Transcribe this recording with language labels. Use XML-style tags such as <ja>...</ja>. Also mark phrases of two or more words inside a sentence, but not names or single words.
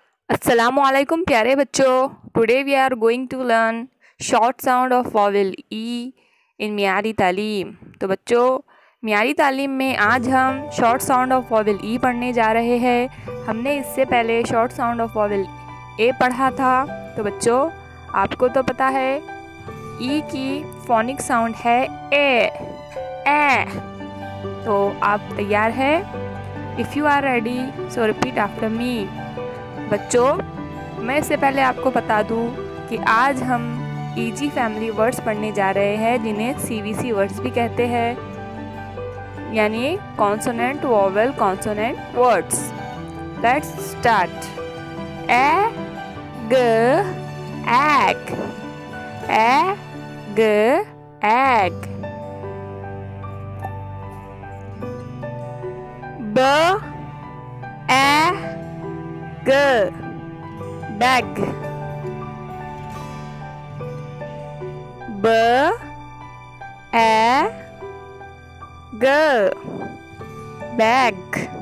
<hi>अस्सलामुअलैकुम प्यारे बच्चों।</hi> <en>Today we are going to learn short sound of vowel E in Miyari Taleem.</en> <hi>तो बच्चों, मियारी तालीम में आज हम</hi> <en>short sound of vowel E</en> <hi>पढ़ने जा रहे हैं। हमने इससे पहले</hi> <en>short sound of vowel A</en> <hi>पढ़ा था। तो बच्चों, आपको तो पता है ई की</hi> <en>phonic sound</en> <hi>है ए। तो आप तैयार है?</hi> <en>If you are ready so repeat after me.</en> <hi>बच्चों, मैं इससे पहले आपको बता दूं कि आज हम</hi> <en>easy family words</en> <hi>पढ़ने जा रहे हैं, जिन्हें</hi> <en>CVC words</en> <hi>भी कहते हैं, यानी</hi> <en>consonant vowel consonant words. Let's start. E g egg, e g egg. B a g bag, b a g bag.</en>